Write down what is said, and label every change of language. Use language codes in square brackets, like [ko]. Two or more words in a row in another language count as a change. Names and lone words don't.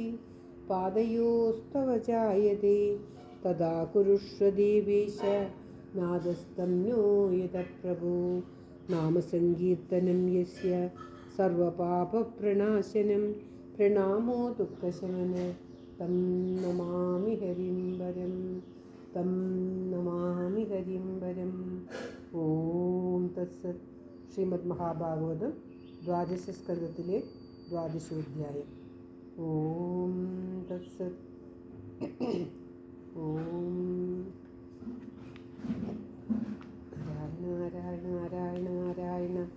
[sa] पादयोस्तव जायते तदा कुरुष्व देवेश नादस्तं नो यतः प्रभो नामसङ्कीर्तनं यस्य सर्वपापप्रणाशनं प्रणामो दुःखशमन तं नमामि हरिं वरं तं नमामि हरिं वरम् ॐ तत्सत्. [ml] ശ്രീമദ് മഹാഭാഗവതം ദ്വാദശസ്കന്ധത്തിലെ ദ്വാദശോധ്യായം. [sa] ॐ तत्सत्. ॐ नारायण नारायण नारायण.